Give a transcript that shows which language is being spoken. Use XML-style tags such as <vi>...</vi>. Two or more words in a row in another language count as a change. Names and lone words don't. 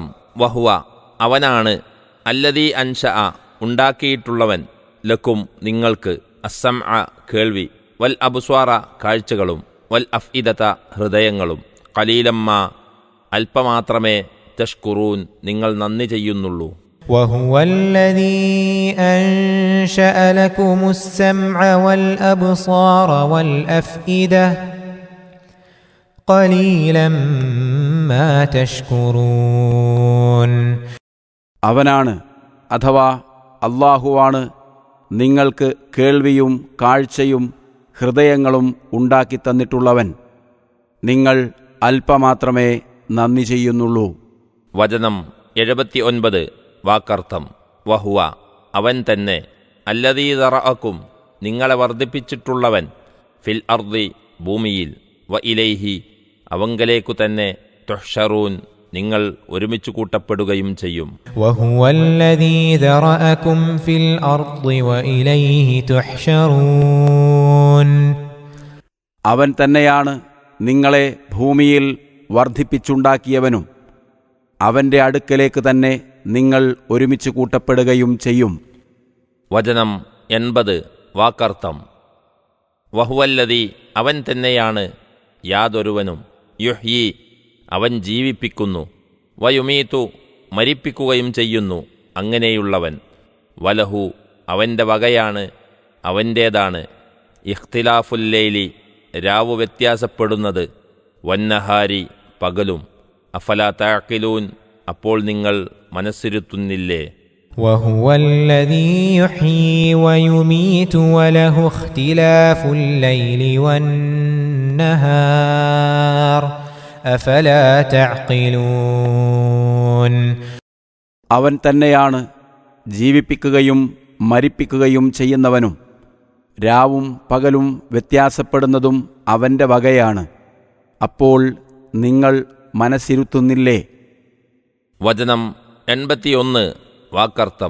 <ml>വഹുവ അവനാണ്,</ml> <ar>الذي أنشأ</ar> <ml>ഉണ്ടാക്കിയിട്ടുള്ളവൻ, ലക്കും നിങ്ങൾക്ക്, അസ്സംഅ കേൾവി,</ml> <ar>والأبصار</ar> <ml>കാഴ്ചകളും,</ml> <ar>والأفئدة</ar> <ml>ഹൃദയങ്ങളും, ഖലീലമ്മ അല്പമാത്രമേ, തഷ്കുറൂൻ നിങ്ങൾ നന്ദി ചെയ്യുന്നുള്ളൂ.</ml> <ar>وهو الذي أنشأ لكم السمع والأبصار والأفئدة قليلا ما تشكرون.</ar> <ml>അവനാണ് അഥവാ അല്ലാഹുവാണ് നിങ്ങൾക്ക് കേൾവിയും കാഴ്ചയും ഹൃദയങ്ങളും ഉണ്ടാക്കി തന്നിട്ടുള്ളവൻ. നിങ്ങൾ അല്പമാത്രമേ നന്ദി ചെയ്യുന്നുള്ളൂ. വചനം 79 വാക്കർത്ഥം. വഹുവ അവൻ തന്നെ,</ml> <ar>الذي ذرأكم</ar> <ml>നിങ്ങളെ വർദ്ധിപ്പിച്ചിട്ടുള്ളവൻ,</ml> <ar>في الأرض</ar> <ml>ഭൂമിയിൽ,</ml> <ar>وإليه</ar> <ml>അവങ്കലേക്കു തന്നെ, തുഹ്ശറൂൻ നിങ്ങൾ ഒരുമിച്ച് കൂട്ടപ്പെടുകയും ചെയ്യും.</ml> <ar>وهو الذي ذرأكم في الأرض وإليه تحشرون.</ar> <ml>അവൻ തന്നെയാണ് നിങ്ങളെ ഭൂമിയിൽ വർദ്ധിപ്പിച്ചുണ്ടാക്കിയവനും അവൻ്റെ അടുക്കലേക്ക് തന്നെ നിങ്ങൾ ഒരുമിച്ച് കൂട്ടപ്പെടുകയും ചെയ്യും. വചനം 80 വാക്കർത്ഥം. വഹുവല്ലദീ അവൻ തന്നെയാണ്, യാതൊരുവനും, യുഹ്യീ അവൻ ജീവിപ്പിക്കുന്നു, വയുമീതു മരിപ്പിക്കുകയും ചെയ്യുന്നു, അങ്ങനെയുള്ളവൻ, വലഹു അവൻ്റെ വകയാണ്, അവൻ്റേതാണ്, ഇഖ്തിലാഫുല്ലൈലി രാവു വ്യത്യാസപ്പെടുന്നത്, വന്നഹാരി പകലും,</ml> <ar>أفلا تعقلون</ar> <ml>അപ്പോൾ നിങ്ങൾ മനസ്സിരുത്തുന്നില്ലേ.</ml> <ar>وهو الذي يحيي ويميت وله اختلاف الليل والنهار أفلا تعقلون.</ar> <ml>അവൻ തന്നെയാണ് ജീവിപ്പിക്കുകയും മരിപ്പിക്കുകയും ചെയ്യുന്നവനും രാവും പകലും വ്യത്യാസപ്പെടുന്നതും അവൻ്റെ വകയാണ്. അപ്പോൾ നിങ്ങൾ മനസ്സിരുത്തുന്നില്ലേ. വചനം 81 വാക്കർത്ഥം.</ml>